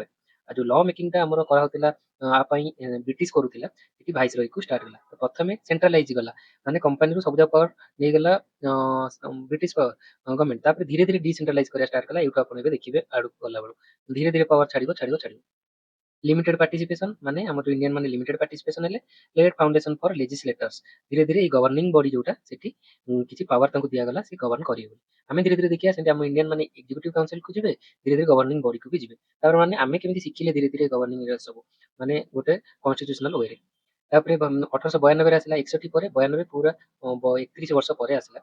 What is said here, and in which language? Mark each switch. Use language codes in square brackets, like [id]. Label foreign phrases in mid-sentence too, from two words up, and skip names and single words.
[or] ଆଉ ଯୋଉ [en] law making [or] ଆମର କରାହଉଥିଲା ଆ ପାଇଁ ବ୍ରିଟିଶ କରୁଥିଲା, ଏଠି ଭାଇସରୟକୁ ଷ୍ଟାର୍ଟ ହେଲା। ତ ପ୍ରଥମେ ସେଣ୍ଟ୍ରାଲାଇଜ ଗଲା, ମାନେ କମ୍ପାନୀରୁ ସବୁ ଯାକ ପାୱାର ନେଇଗଲା [en] British government. [or] ତାପରେ ଧୀରେ ଧୀରେ ଡିସେଣ୍ଟ୍ରାଲାଇଜ କରିବା ଷ୍ଟାର୍ଟ କଲା। ଏଇଠୁ ଆପଣ ଏବେ ଦେଖିବେ ଆଡକୁ ଗଲା ବେଳକୁ ଧୀରେ ଧୀରେ ପାୱାର ଛାଡିବ ଛାଡିବ ଛାଡିବ। [en] limited participation [or] ମାନେ ଆମର ଇଣ୍ଡିଆନ ମାନେ [en] limited participation [or] ହେଲେ [en] laid foundation for legislators. [or] ଧୀରେ ଧୀରେ ଏଇ [en] governing body [or] ଯୋଉଟା ସେଠି କିଛି ପାୱାର ତାଙ୍କୁ ଦିଆଗଲା, ସେ ଗଭର୍ଣ୍ଣ କରିବେ ବୋଲି। ଆମେ ଧୀରେ ଧୀରେ ଦେଖିବା ସେମିତି ଆମ ଇଣ୍ଡିଆନ ମାନେ [en] executive council [or] ଯିବେ, ଧୀରେ ଧୀରେ [en] governing body [or] ବି ଯିବେ। ତାପରେ ମାନେ ଆମେ କେମିତି ଶିଖିଲେ ଧୀରେ ଧୀରେ ଗଭର୍ଣ୍ଣିଂ ସବୁ ମାନେ ଗୋଟେ [en] constitutional way. [or] ତାପରେ 1892 ଆସିଲା, 61 ପରେ 92 ପୁରା 31 ବର୍ଷ ପରେ ଆସିଲା।